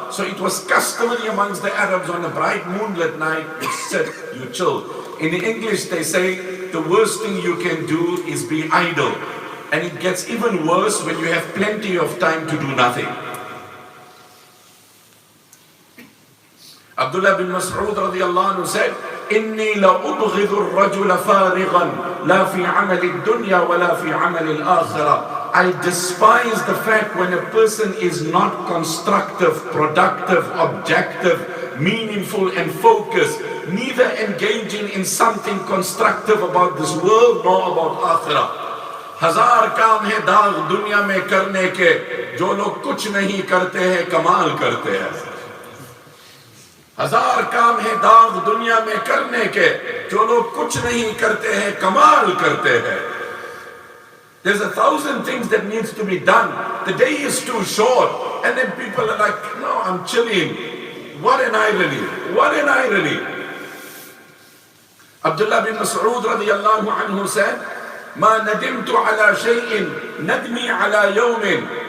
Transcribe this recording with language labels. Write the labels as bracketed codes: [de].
[en] So it was customary amongst the Arabs on a bright moonlit night, you sit, you chill. In English they say, the worst thing you can do is be idle. And it gets even worse when you have plenty of time to do nothing. Abdullah bin Mas'ud radiyallahu anhu said, [ar] إِنِّي لَأُبْغِضُ الرَّجُلَ فَارِغًا لَا فِي عَمَلِ الدُّنْيَا وَلَا فِي عَمَلِ الْآخِرَةِ. [en] I despise the fact when a person is not constructive, productive, objective, meaningful and focused, neither engaging in something constructive about this world nor about akhirah. [hi] Hazar kaam hai daag dunya mein karne ke, jo log kuch nahi karte hai, kamal karte hai. हजार काम है दाग दुनिया में करने के, जो लोग कुछ नहीं करते हैं कमाल करते हैं. [en] There's 1,000 things that needs to be done. The day is too short, and then people are like, no, I'm chilling. What an irony, what an irony. Abdullah bin Mas'ud radiyallahu anhu said, [ar] ما ندمت على شيء ندمي على يوم.